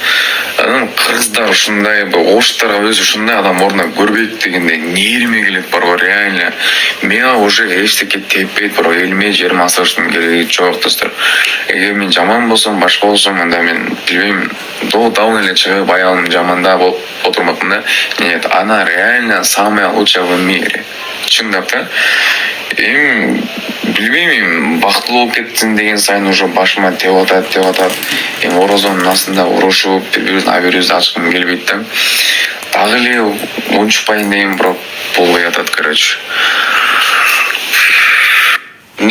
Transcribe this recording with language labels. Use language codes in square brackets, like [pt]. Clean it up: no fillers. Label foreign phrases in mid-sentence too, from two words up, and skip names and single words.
[ky] Анан кыргыздар ушундай, оштар өзү ушундай адам ордуна көрбөйт дегенде нервиме келет барбы, реально. Мага уже эчтеке теппейт барбы, элиме жериме асырыштын кереги жок, достор. Эгер мен жаман болсом, башка болсом, анда мен билбейм, давно эле чыгып аялым жамандап отурмакмын да. [ru] Нет, она реально самая лучшая в мире. [ky] Чындап да. Эми билбейм, бактылуу болуп кеттин деген сайын уже башыма теп атат. Эми орозонун астында урушуп, бири-бирибиздин абийирибизди ачкым келбейт да. Дагы эле унчукпайын деген бирок болбой атат, короче.